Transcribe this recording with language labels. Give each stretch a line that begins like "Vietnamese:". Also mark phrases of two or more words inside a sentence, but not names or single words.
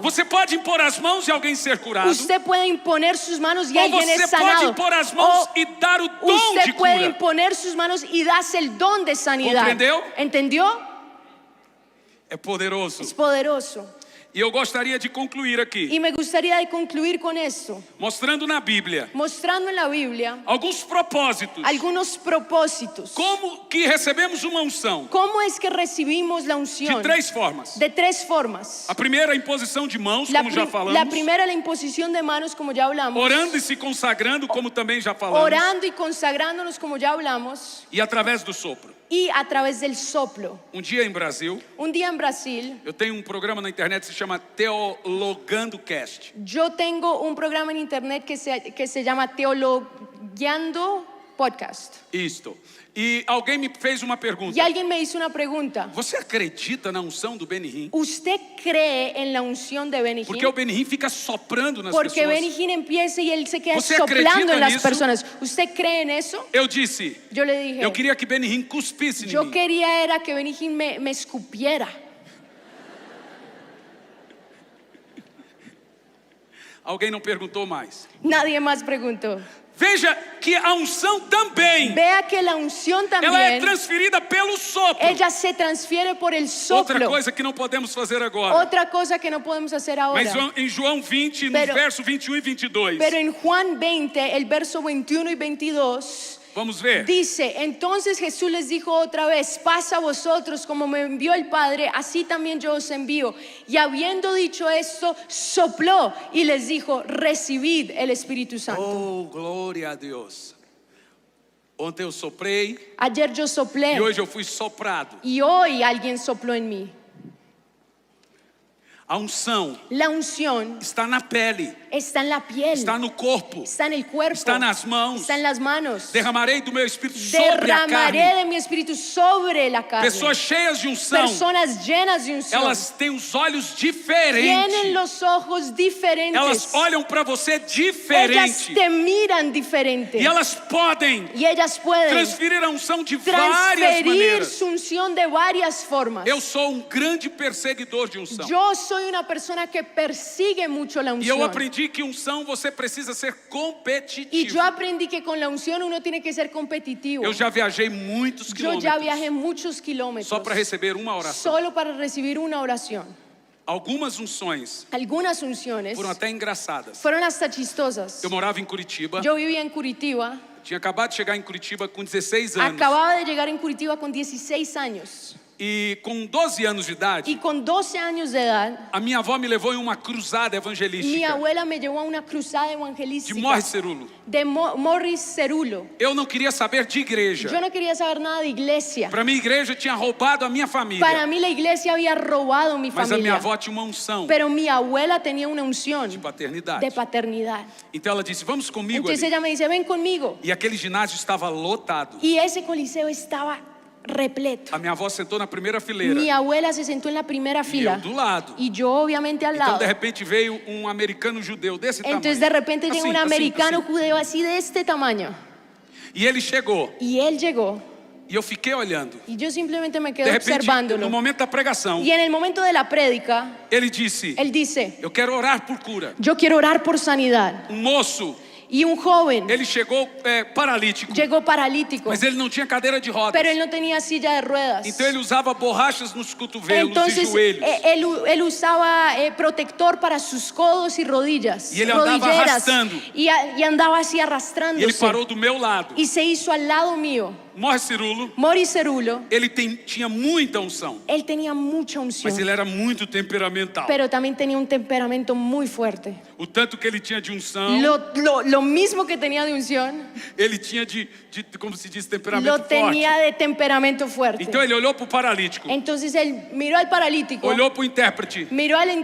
Portuguese: Você pode impor as mãos e alguém ser curado.
Spanish: Usted puede imponer sus manos y
Portuguese: Ou
Spanish: alguien
Portuguese: você
Spanish: es
Portuguese: pode
Spanish: sanado.
Portuguese: impor as mãos O e dar o dom de
Spanish: usted puede
Portuguese: cura.
Spanish: imponer sus manos y das el don de sanidad.
Portuguese: Compreendeu?
Spanish: ¿Entendió?
Portuguese: É poderoso.
Spanish: Es poderoso.
Portuguese: E eu gostaria de concluir aqui,
Spanish: Y me gustaría de concluir con esto,
Portuguese: mostrando na Bíblia
Spanish: mostrando en la Biblia
Portuguese: alguns propósitos.
Spanish: algunos propósitos.
Portuguese: Como que recebemos uma unção?
Spanish: ¿Cómo es que recibimos la De unción?
Portuguese: 3 formas.
Spanish: De 3 formas.
Portuguese: A primeira, a imposição de mãos, como já
Spanish: La
Portuguese: falamos.
Spanish: primera, la imposición de manos, como ya hablamos.
Portuguese: Orando e se consagrando, como também já falamos.
Spanish: Orando y consagrándonos, como ya hablamos.
Portuguese: E através do sopro.
Spanish: Y a través del soplo.
Portuguese: Um dia em Brasil,
Spanish: Un día en Brasil,
Portuguese: eu tenho um programa na internet que se chama Teologando Cast.
Spanish: yo tengo un programa en internet que se llama Teologiando Podcast.
Portuguese: Isto. E alguém me fez uma pergunta.
Spanish: Y alguien me hizo una pregunta.
Portuguese: Você acredita na unção do Benihim?
Spanish: ¿Usted cree en la unción de Benny
Portuguese: Porque o
Spanish: Hinn?
Portuguese: Benihim fica soprando nas
Spanish: Porque
Portuguese: pessoas.
Spanish: Benny Hinn empieza y él se queda
Portuguese: ¿Você
Spanish: soplando
Portuguese: acredita
Spanish: en las
Portuguese: nisso?
Spanish: personas. ¿Usted cree en eso?
Portuguese: Eu disse,
Spanish: Yo le dije,
Portuguese: eu queria que Benihim cuspisse em
Spanish: yo
Portuguese: mim.
Spanish: quería era que Benny Hinn me escupiera.
Portuguese: Alguém não perguntou mais.
Spanish: Nadie más preguntó.
Portuguese: Veja que a unção também,
Spanish: Vea que la unción
Portuguese: ela é
Spanish: también,
Portuguese: transferida pelo sopro.
Spanish: ella se transfiere por el
Portuguese: Outra
Spanish: soplo.
Portuguese: coisa que não podemos fazer agora.
Spanish: Otra cosa que no podemos hacer ahora.
Portuguese: Mas em João 20, no
Spanish: Pero-
Portuguese: verso 21 e 22.
Spanish: Pero en Juan 20, el verso 21 y 22,
Portuguese: Vamos ver.
Spanish: dice: entonces Jesús les dijo otra vez: paz a vosotros, como me envió el Padre, así también yo os envío. Y habiendo dicho esto, sopló y les dijo: recibid el Espíritu Santo.
Portuguese: Oh, glória a Deus. Ontem eu soprei
Spanish: Ayer yo soplé
Portuguese: e hoje eu fui soprado.
Spanish: y hoy alguien sopló en mí.
Portuguese: A unção
Spanish: La unción
Portuguese: está na pele,
Spanish: está en la piel,
Portuguese: está no corpo,
Spanish: está en el cuerpo,
Portuguese: está nas mãos.
Spanish: está en las manos.
Portuguese: Derramarei do meu espírito sobre a
Spanish: Derramaré
Portuguese: carne.
Spanish: de mi espíritu sobre la carne.
Portuguese: Pessoas cheias de unção,
Spanish: Personas llenas de unción
Portuguese: elas têm os olhos
Spanish: tienen
Portuguese: diferentes.
Spanish: los ojos diferentes.
Portuguese: Elas olham para você
Spanish: Ellas
Portuguese: diferente.
Spanish: te miran diferente.
Portuguese: E elas podem
Spanish: Y ellas pueden
Portuguese: transferir a unção de várias
Spanish: transferir
Portuguese: maneiras.
Spanish: su unción de varias formas.
Portuguese: Eu sou um grande perseguidor de unção.
Spanish: Yo soy una persona que persigue mucho la
Portuguese: E eu
Spanish: unción.
Portuguese: aprendi que unção você precisa ser
Spanish: Y
Portuguese: competitivo.
Spanish: yo aprendí que con la unción uno tiene que ser competitivo.
Portuguese: Eu já viajei muitos
Spanish: Yo ya
Portuguese: quilômetros
Spanish: viajé muchos kilómetros
Portuguese: só para receber uma oração.
Spanish: solo para recibir una oración.
Portuguese: Algumas unções
Spanish: Algunas unciones
Portuguese: foram até engraçadas.
Spanish: fueron hasta chistosas.
Portuguese: Eu morava em Curitiba,
Spanish: Yo vivía en Curitiba,
Portuguese: tinha acabado de chegar em Curitiba com 16 anos.
Spanish: acababa de llegar en Curitiba con 16 años.
Portuguese: E com 12 anos de idade,
Spanish: Y con 12 años de edad,
Portuguese: a minha avó me levou em uma cruzada
Spanish: mi
Portuguese: evangelística
Spanish: abuela me llevó a una cruzada
Portuguese: de
Spanish: evangelística
Portuguese: Morris Cerulo.
Spanish: de Morris Cerulo.
Portuguese: Eu não queria saber de
Spanish: Yo
Portuguese: igreja.
Spanish: no quería saber nada de iglesia.
Portuguese: Para mim, a igreja tinha roubado a minha
Spanish: Para
Portuguese: família.
Spanish: mí la iglesia había robado mi
Portuguese: Mas a minha
Spanish: familia.
Portuguese: avó tinha uma unção
Spanish: Pero mi abuela tenía una unción
Portuguese: de paternidade.
Spanish: de paternidad.
Portuguese: Então ela disse, vamos comigo
Spanish: Entonces
Portuguese: ali.
Spanish: ella me dice, ven conmigo.
Portuguese: E aquele ginásio estava lotado.
Spanish: Y ese coliseo estaba repleto.
Portuguese: A minha avó sentou na primeira fileira.
Spanish: Mi abuela se sentó en la primera
Portuguese: E eu
Spanish: fila.
Portuguese: do lado.
Spanish: Y yo obviamente al
Portuguese: Então,
Spanish: lado.
Portuguese: de repente, veio um americano judeu desse
Spanish: Entonces
Portuguese: tamanho.
Spanish: de repente llega
Portuguese: Assim,
Spanish: un
Portuguese: assim,
Spanish: americano
Portuguese: assim.
Spanish: judeo así de este tamaño.
Portuguese: E ele chegou.
Spanish: Y él llegó.
Portuguese: E eu fiquei olhando.
Spanish: Y yo simplemente me
Portuguese: De
Spanish: quedé
Portuguese: repente,
Spanish: observándolo.
Portuguese: no momento da pregação,
Spanish: Y en el momento de la prédica,
Portuguese: ele disse,
Spanish: él dice,
Portuguese: eu quero orar por cura.
Spanish: yo quiero orar por sanidad.
Portuguese: Um moço,
Spanish: Y un joven
Portuguese: ele chegou paralítico,
Spanish: llegó paralítico,
Portuguese: mas ele não tinha cadeira de rodas.
Spanish: pero él no tenía silla de ruedas.
Portuguese: Então ele usava borrachas nos cotovelos e
Spanish: Entonces
Portuguese: joelhos.
Spanish: él usaba protector para sus codos y rodillas, Y él andaba rodilleras,
Portuguese: arrastrando.
Spanish: y andaba así
Portuguese: E ele
Spanish: arrastrándose.
Portuguese: parou do meu lado.
Spanish: Y se hizo al lado mío.
Portuguese: Morris Cerulo,
Spanish: Morris Cerulo,
Portuguese: ele tinha muita unção,
Spanish: él tenía mucha unción,
Portuguese: mas ele era muito temperamental.
Spanish: pero también tenía un temperamento muy fuerte.
Portuguese: O tanto que ele tinha de unção,
Spanish: Lo mismo que tenía de unción,
Portuguese: ele tinha de como se diz, temperamento
Spanish: lo
Portuguese: forte.
Spanish: tenía de temperamento fuerte.
Portuguese: Então ele olhou para o paralítico,
Spanish: Entonces él miró al paralítico,
Portuguese: olhou para o intérprete
Spanish: miró al